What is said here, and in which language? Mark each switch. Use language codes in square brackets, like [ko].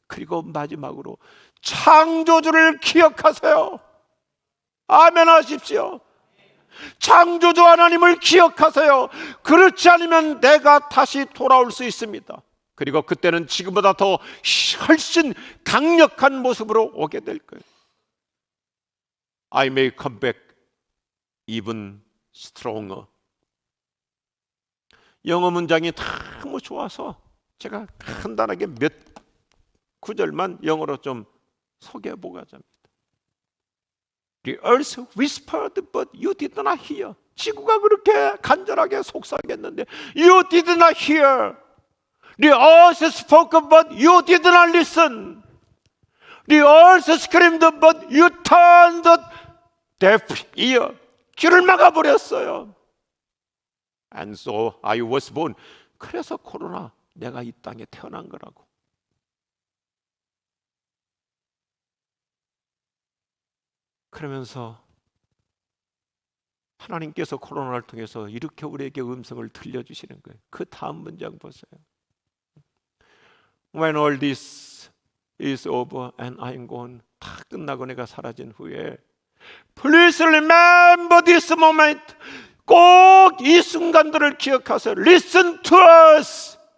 [ko] 그리고 마지막으로 창조주를 기억하세요. 아멘 하십시오. 창조주 하나님을 기억하세요. 그렇지 않으면 내가 다시 돌아올 수 있습니다. 그리고 그때는 지금보다 더 훨씬 강력한 모습으로 오게 될 거예요. [en] I may come back even stronger. [ko] 영어 문장이 너무 좋아서 제가 간단하게 몇 구절만 영어로 좀 소개해 보고자 합니다. [en] The earth whispered but you did not hear. [ko] 지구가 그렇게 간절하게 속삭였는데 [en] You did not hear. The earth spoke but you did not listen. The earth screamed but you turned the deaf ear. [ko] 귀를 막아버렸어요. [en] And so I was born. [ko] 그래서 코로나, 내가 이 땅에 태어난 거라고. 그러면서 하나님께서 코로나를 통해서 이렇게 우리에게 음성을 들려주시는 거예요. 그 다음 문장 보세요. [en] When all this is over and I'm gone. [ko] 다 끝나고 내가 사라진 후에 [en] Please remember this moment. [ko] 꼭 이 순간들을 기억하세요. [en] Listen to us.